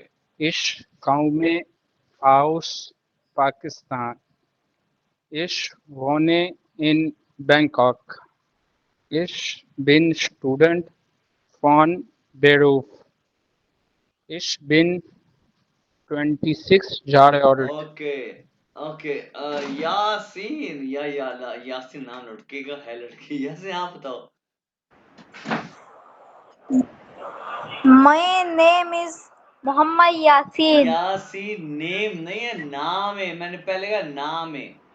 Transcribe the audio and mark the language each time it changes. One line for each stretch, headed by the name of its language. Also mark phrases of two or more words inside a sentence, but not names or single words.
German: Ich komme aus Pakistan. Ich wohne in Bangkok. Ich bin Student von Beruf. Ich bin 26 Jahre alt.
English: okay okay
Hindi: यासीन, यासीन नाम लड़के का है, लड़की यासीन, आप बताओ।
English: My name is Muhammad Yasin.
Hindi: यासीन नेम नहीं है, नाम है, मैंने पहले कहा नाम है।